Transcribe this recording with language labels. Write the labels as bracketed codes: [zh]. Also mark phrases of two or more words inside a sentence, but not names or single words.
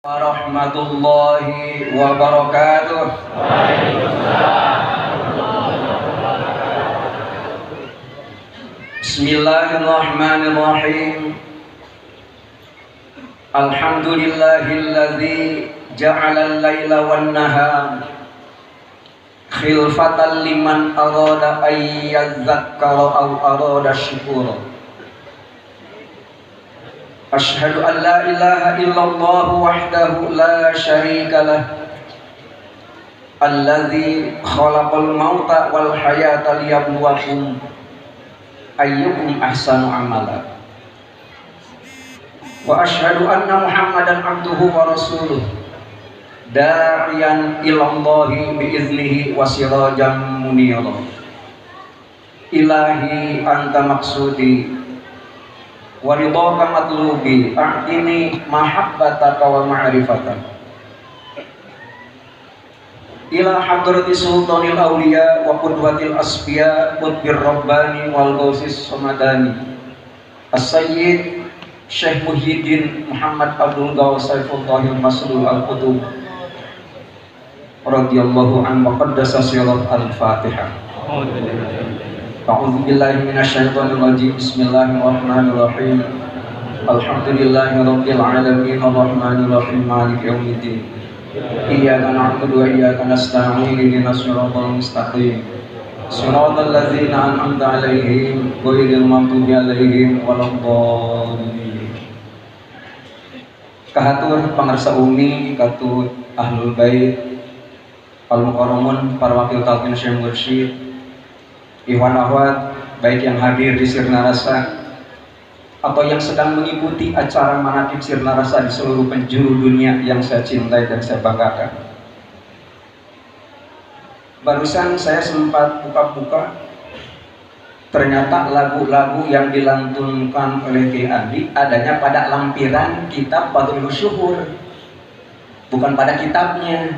[ar] ورحمة الله وبركاته. بسم الله الرحمن الرحيم. الحمد لله الذي جعل الليل والنهار خلفة لمن أراد أن يذكر أو أراد شكورا. أشهد أن لا إله إلا الله وحده لا شريك له الذي خلق الموت والحياة ليبلوكم أيكم أحسن عملا. وأشهد أن محمدا عبده ورسوله داعيا إلى الله بإذنه وسراجا منيرا. إلهي أنت مقصودي ورضاك مطلوبي أعطني محبتك ومعرفتك إلى حضرة سلطان الأولياء وقدوة الأصفياء قطب الرباني والغوث الصمداني السيد شيخ محيي الدين محمد عبد الغوث سيف الله المسلول القطب رضي الله عنه وقدس سره الفاتحة. أعوذ بالله من الشيطان الرجيم. بسم الله الرحمن الرحيم. الحمد لله رب العالمين الرحمن الرحيم مالك يوم الدين. إياك نعبد وإياك نستعين اهدنا الصراط المستقيم. صراط الذين أنعمت عليهم غير المغضوب عليهم ولا الضالين. [su] Kahatur pangarsa umi, katut [ar] أهل البيت، المكرمون, [su] para wakil talqin Syekh Mursyid, [ar] إخوان أخوات [id] baik yang hadir di Sirna Rasa atau yang sedang mengikuti acara manaqib Sirna Rasa di seluruh penjuru dunia yang saya cintai dan saya banggakan. Barusan saya sempat buka-buka, ternyata lagu-lagu yang dilantunkan oleh Ki Andi adanya pada lampiran kitab Fadhlul Syuhur, bukan pada kitabnya.